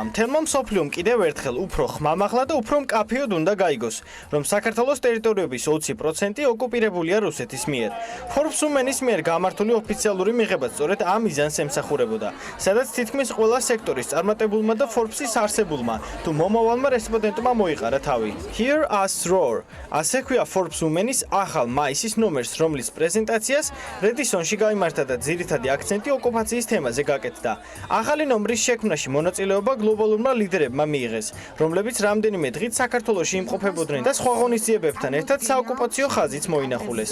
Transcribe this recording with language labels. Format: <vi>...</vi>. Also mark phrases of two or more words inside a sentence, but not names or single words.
<ka>მთელმა მსოფლიომ კიდევ ერთხელ უფრო ხმამაღლა და უფრო მკაფიოდ უნდა გაიგოს, რომ საქართველოს ტერიტორიების 20% ოკუპირებულია რუსეთის მიერ. Forbes Women-ის მიერ გამართული ოფიციალური მიღება სწორედ ამ მიზანს ემსახურებოდა, სადაც თითქმის ყველა სექტორის წარმატებულმა და Forbes-ის არსებულმა თუ მომავალმა რესპონდენტმა მოიყარა თავი.</ka> <en>Hear us roar.</en> <ka>ასე ქვია Forbes Women-ის ახალ მაისის ნომერს, რომლის პრეზენტაციას რედისონში გაიმართა და ძირითადი აქცენტი ოკუპაციის თემაზე გაკეთდა. ახალი ნომრის შექმნაში მონაწილეობა გლობალურმა ლიდერებმა მიიღეს, რომლებიც რამდენიმე დღით საქართველოში იმყოფებოდნენ და სხვა ღონისძიებებთან ერთად საოკუპაციო ხაზიც მოინახულეს.</ka>